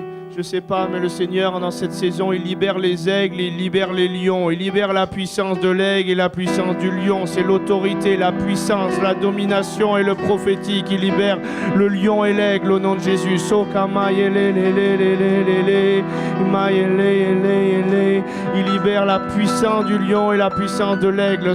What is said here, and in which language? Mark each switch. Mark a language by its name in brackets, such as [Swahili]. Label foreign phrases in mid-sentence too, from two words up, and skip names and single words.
[French] Je sais pas, mais le Seigneur, dans cette saison, il libère les aigles, il libère les lions, il libère la puissance de l'aigle et la puissance du lion. C'est l'autorité, la puissance, la domination et le prophétique. Il libère le lion et l'aigle au nom de Jésus. Soka maïele, maïele. Il libère la puissance du lion et la puissance de l'aigle.